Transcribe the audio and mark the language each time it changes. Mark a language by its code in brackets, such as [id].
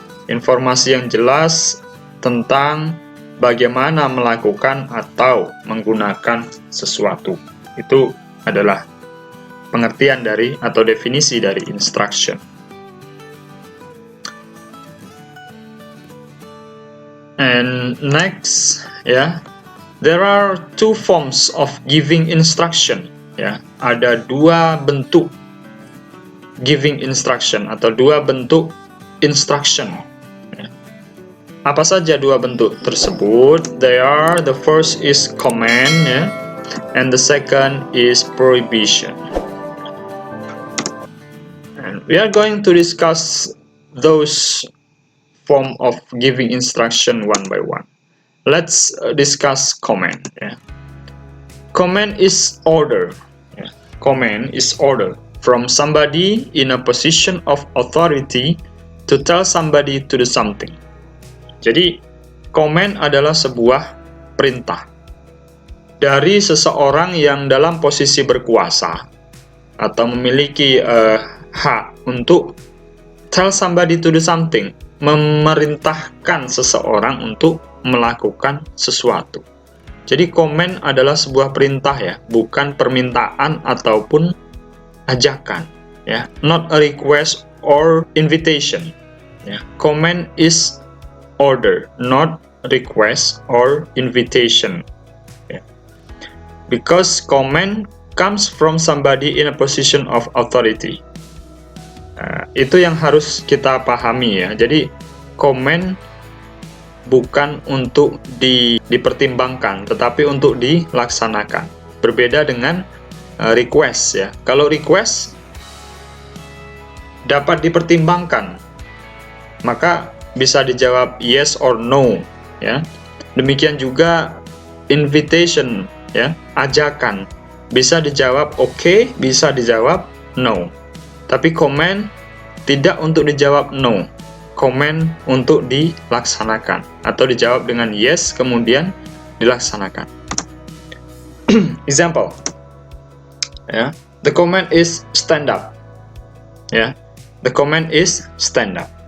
[id] Informasi yang jelas tentang bagaimana melakukan atau menggunakan sesuatu. Itu adalah pengertian dari atau definisi dari instruction. [en] And next, ya, there are 2 forms of giving instruction, ya. [id] Ada 2 bentuk giving instruction atau 2 bentuk instruction. Apa saja 2 bentuk tersebut? [en] The first is command, ya, and the second is prohibition. And we are going to discuss those form of giving instruction one by one. Let's discuss command, ya. Command is order, ya. Command is order from somebody in a position of authority to tell somebody to do something. [id] Jadi, command adalah sebuah perintah dari seseorang yang dalam posisi berkuasa atau memiliki hak untuk [en] tell somebody to do something, [id] memerintahkan seseorang untuk melakukan sesuatu. Jadi, command adalah sebuah perintah, ya, bukan permintaan ataupun ajakan, ya. [en] Not a request or invitation, ya. Command is order, not request or invitation. because command comes from somebody in a position of authority. [id] Itu yang harus kita pahami ya. Jadi command bukan untuk dipertimbangkan, tetapi untuk dilaksanakan. Berbeda dengan request ya. Kalau request dapat dipertimbangkan, maka bisa dijawab [en] yes or no [id] ya. Demikian juga invitation ya, ajakan, bisa dijawab oke, bisa dijawab no. Tapi command tidak untuk dijawab no, command untuk dilaksanakan atau dijawab dengan yes kemudian dilaksanakan. [en] Example ya, the command is stand up ya, the command is stand up.